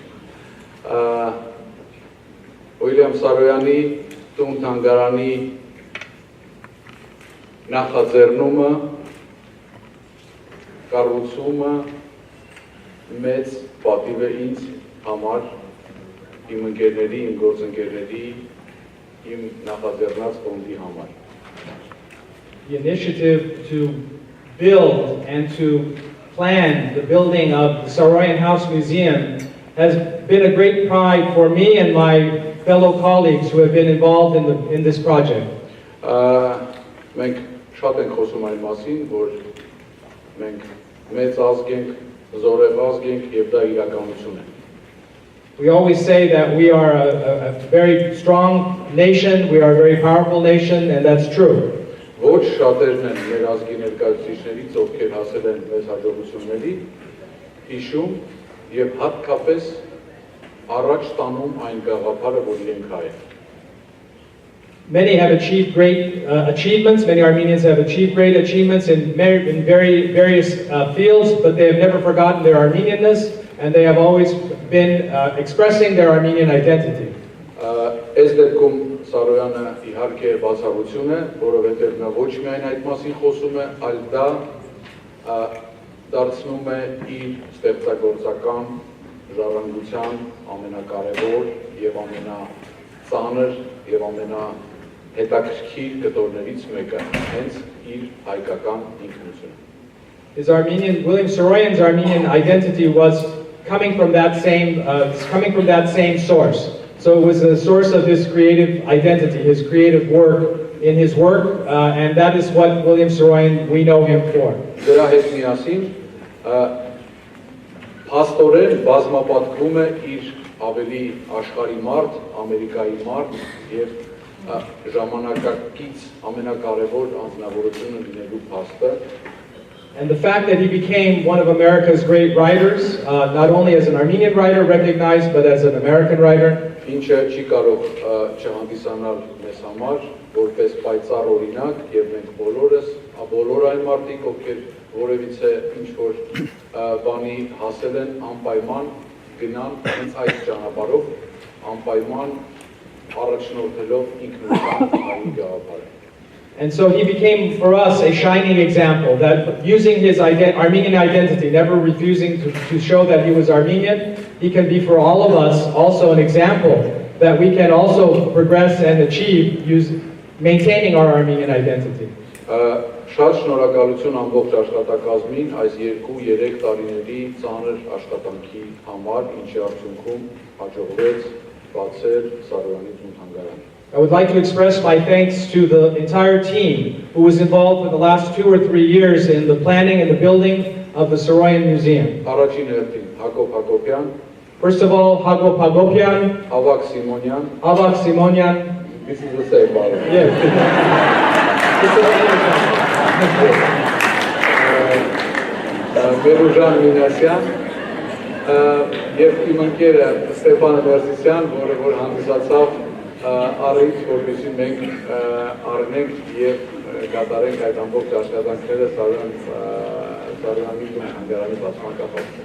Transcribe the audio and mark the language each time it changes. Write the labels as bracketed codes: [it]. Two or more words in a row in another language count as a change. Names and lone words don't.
[hy] Վիլյամ Սարոյանի տուն թանգարանի նախաձեռնումը, կառուցումը մեծ պատիվ է ինձ համար, իմ ընկերների, իմ գործընկերների, իմ նախաձեռնած ֆոնդի համար։ [en] The initiative to build and to plan the building of the Saroyan House Museum has been a great pride for me and my fellow colleagues who have been involved in this project. [hy] Մենք շատ ենք խոսում այն մասին, որ մենք մեծ ազգ ենք, զորև ազգ ենք եւ դա իրականություն է։ [en] We always say that we are a very strong nation, we are a very powerful nation, and that's true. [hy] Ոչ շատերն են մեր ազգի ներկայացուցիչներից, ովքեր հասել են մեծ հաջողությունների, հիշում եւ հատկապես առաջ տանում այն գաղափարը, որ իրենք հայ են։ [en] Many have achieved great achievements. Many Armenians have achieved great achievements in various fields, but they have never forgotten their Armenianness, and they have always been expressing their Armenian identity. [hy] Այս դեպքում Սարոյանը իհարկե բացառություն է, որովհետև նա ոչ միայն այդ մասին խոսում է, այլ դա դարձնում է իր ստեղծագործական ժառանգության ամենակարևոր եւ ամենածանր եւ ամենահետաքրքիր կտորներից մեկը, հենց իր հայկական ինքնությունը։ [en] William Saroyan's Armenian identity was coming from that same source. So it was a source of his creative identity, his creative work, in his work, and that is what William Saroyan, we know him for. [hy] Դրա հետ միասին փաստորեն բազմապատկվում է իր ավելի աշխարհի մարդ, Ամերիկայի մարդ եւ ժամանակակից ամենակարևոր անձնավորությունը լինելու փաստը։ [en] And the fact that he became one of America's great writers, not only as an Armenian writer recognized, but as an American writer. [hy] Ինչը չի կարող չհանդիսանալ մեզ համար, որպես պայծառ օրինակ, եւ մենք բոլոր այն մարդիկ, ովքեր որևիցե ինչ-որ բանի հասել են, անպայման գնան հենց այդ ճանապարհով, անպայման առաջնորդելով ինքնության այն գաղափարը։ [en] And so he became for us a shining example that using his Armenian identity, never refusing to show that he was Armenian, he can be for all of us also an example that we can also progress and achieve maintaining our Armenian identity. [hy] Շատ շնորհակալություն ամբողջ աշխատակազմին այս 2-3 տարիների ծանր աշխատանքի համար, ինչի արդյունքում հաջողվեց բացել Սարոյանի տուն-թանգարանը։ [en] I would like to express my thanks to the entire team who was involved for the last 2 or 3 years in the planning and the building of the Saroyan Museum. First of all, Hagop Hagopian, Avak Simonian. This is the same bottle. Yes. Merujan Minasyan, [hy] եւ իմ ընկերը Ստեփան Մերսիսյան, որը որ հանդիսացավ առիթ, որպեսզի մենք առնենք եւ կատարենք այդ ամբողջ աշխատանքները Սարոյանի տուն-թանգարանի բացման կապակցությամբ։